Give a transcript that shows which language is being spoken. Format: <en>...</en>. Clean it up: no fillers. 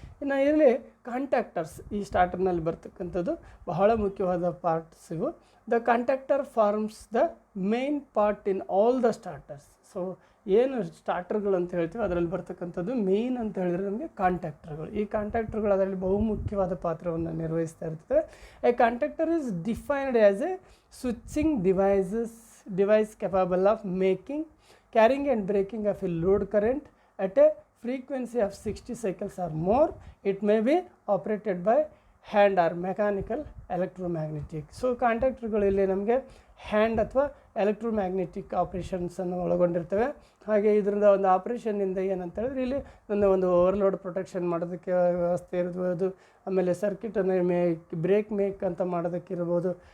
<kn>ಇನ್ನು ಇಲ್ಲಿ ಕಾಂಟ್ಯಾಕ್ಟರ್ಸ್ ಈ ಸ್ಟಾರ್ಟರ್ನಲ್ಲಿ ಬರ್ತಕ್ಕಂಥದ್ದು ಬಹಳ ಮುಖ್ಯವಾದ ಪಾರ್ಟ್ಸ್ ಇವು.</kn> <en>The contactor forms the main part in all the starters.</en> <kn>So ಏನು ಸ್ಟಾರ್ಟರ್ಗಳು ಅಂತ ಹೇಳ್ತೀವಿ ಅದರಲ್ಲಿ ಬರ್ತಕ್ಕಂಥದ್ದು ಮೇಯ್ನ್ ಅಂತ ಹೇಳಿದ್ರೆ ನಮಗೆ ಕಾಂಟ್ಯಾಕ್ಟರ್ಗಳು. ಈ ಕಾಂಟ್ಯಾಕ್ಟರ್ಗಳು ಅದರಲ್ಲಿ ಬಹುಮುಖ್ಯವಾದ ಪಾತ್ರವನ್ನು ನಿರ್ವಹಿಸ್ತಾ ಇರ್ತದೆ.</kn> <en>A contactor is defined as a switching device capable of carrying and breaking of a load current at a frequency of 60 cycles or more. It may be operated by hand or mechanical electromagnetic.</en> <kn>So ಕಾಂಟ್ಯಾಕ್ಟರ್ಗಳಲ್ಲಿ ನಮಗೆ hand ಅಥವಾ electromagnetic ಆಪ್ರೇಷನ್ಸನ್ನು ಒಳಗೊಂಡಿರ್ತವೆ. ಹಾಗೆ ಇದರಿಂದ ಒಂದು ಆಪ್ರೇಷನ್ನಿಂದ ಏನಂತ ಹೇಳಿದ್ರೆ ಇಲ್ಲಿ ನನ್ನ ಒಂದು ಓವರ್ಲೋಡ್ ಪ್ರೊಟೆಕ್ಷನ್ ಮಾಡೋದಕ್ಕೆ ವ್ಯವಸ್ಥೆ ಇರ್ಬೋದು, ಆಮೇಲೆ ಸರ್ಕ್ಯೂಟನ್ನು ಬ್ರೇಕ್ ಮೇಕ್ ಅಂತ ಮಾಡೋದಕ್ಕಿರ್ಬೋದು.</kn>